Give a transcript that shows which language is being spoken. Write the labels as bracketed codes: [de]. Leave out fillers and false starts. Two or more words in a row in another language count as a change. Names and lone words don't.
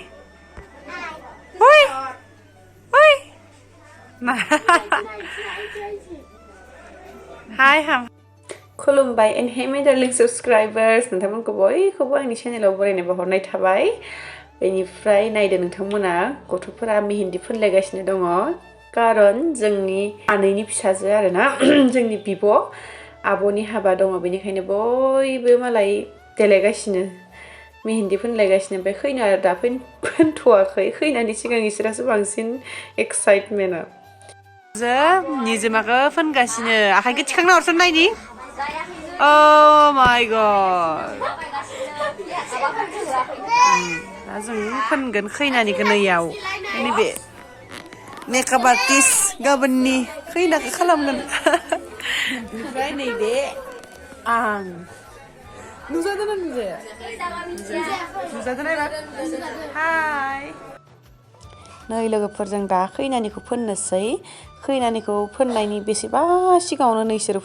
[en] Ui. Ui. Hi, Ham. [brx] खुलुमबाय [en] and hey my darling subscribers [brx] नोंथांमोनखौ बयखौबो आंनि चेनेलाव बरायनाय बावहरनाय थाबाय बेनिफ्राय नायदो नोंथांमोना गथ'फोरा मेहेन्दी फोनलायगासिनो दङ कारन जोंनि आनैनि फिसाजो आरोना जोंनि बिब' आब'नि हाबा दङ बेनिखायनो बयबो मालाय देलायगासिनो मेहेन्दी फोनलायगासिनो ओमफ्राय खैना दा फोनथ'वाखै खैनानि सिगां इसोरासो बांसिन एक्साइटमेन्टआ जों निजोमाखौ फोनगासिनो आखाइखौ थिखांना हरसन नायनि [en] Oh my god. [brx] जों फोनगोन खैनानिखौ नैयाव नैबे [en] makeup artist [brx] गाबोननि खैनाखौ खालामगोन ओमफ्राय नैबे आं नुजादोंना नुजाया नुजादोंना एबार हाय नै लोगोफोरजों दा खैनानिखौ फोननोसै खैनानिखौ फोननायनि बेसेबा सिगाङावनो नैसोरो